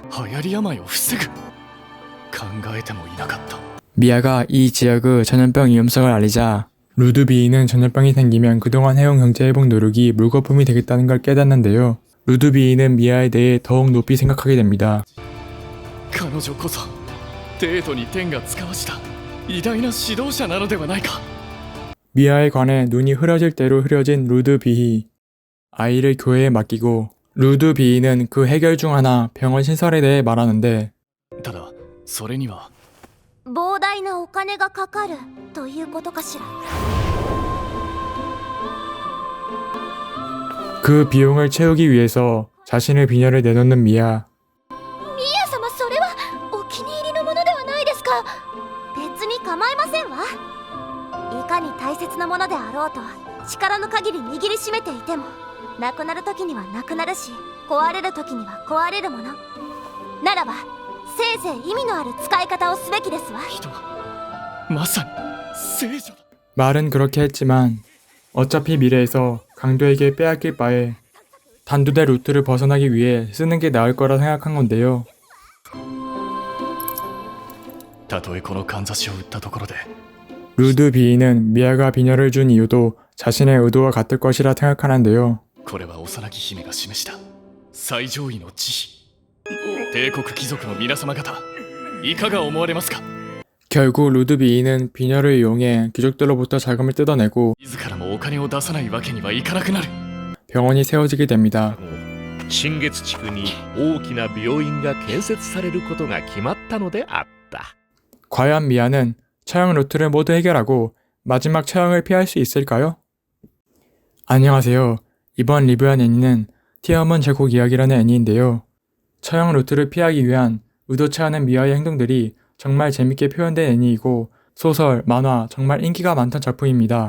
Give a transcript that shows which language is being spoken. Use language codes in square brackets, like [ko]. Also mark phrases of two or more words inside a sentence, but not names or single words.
[ja] 流行り病を防ぐ。考えてもいなかった。 [ko] 미아가 이 지역의 전염병 위험성을 알리자 루드 비히는 전염병이 생기면 그동안 해온 경제 회복 노력이 물거품이 되겠다는 걸 깨닫는데요. 루드 비히는 미아에 대해 더욱 높이 생각하게 됩니다. [ja] 彼女こそ帝都に天が使わした偉大な指導者なのではないか。 [ko] 미아에 관해 눈이 흐려질 대로 흐려진 루드 비히. 아이를 교회에 맡기고 루드 비히는 그 해결 중 하나 병원 신설에 대해 말하는데 [ja] ただそれには。膨大なお金がかかるということかしら。 [ko] 그 비용을 채우기 위해서 자신의 비녀를 내놓는 미아. [ja] ミヤ様、それはお気に入りのものではないですか。別に構いませんわ。いかに大切なものであろうと力の限り握りしめていてもなくなる時にはなくなるし壊れる時には壊れるものならばせいぜい意味のある使い方をすべきですわ。人はまさに聖女だ。 [ko] 말은 그렇게 했지만 어차피 미래에서 강도에게 빼앗길 바에 단두대 루트를 벗어나기 위해 쓰는 게 나을 거라 생각한 건데요. [ja] たとえこのかんざしを売ったところで [ko] 루드 비히는 미아가 비녀를 준 이유도 자신의 의도와 같을 것이라 생각하는데요. [ja] これは幼き姫が示した最上位の慈悲。帝国貴族の皆様方いかが思われますか。 [ko] 결국 루드 비히는 비녀를 이용해 귀족들로부터 자금을 뜯어내고 [ja] 自らもお金を出さないわけにはいかなくなる。 [ko] 병원이 세워지게 됩니다. [ja] 新月地区に大きな病院が建設されることが決まったのであった。 [ko] 과연 미아는 처형 루트를 모두 해결하고 마지막 처형을 피할 수 있을까요? 안녕하세요. 이번 리뷰한 애니는 티어문 제국 이야기라는 애니인데요. 처형 루트를 피하기 위한 의도치 않은 미아의 행동들이 정말 재밌게 표현된 애니이고 소설, 만화 정말 인기가 많던 작품입니다.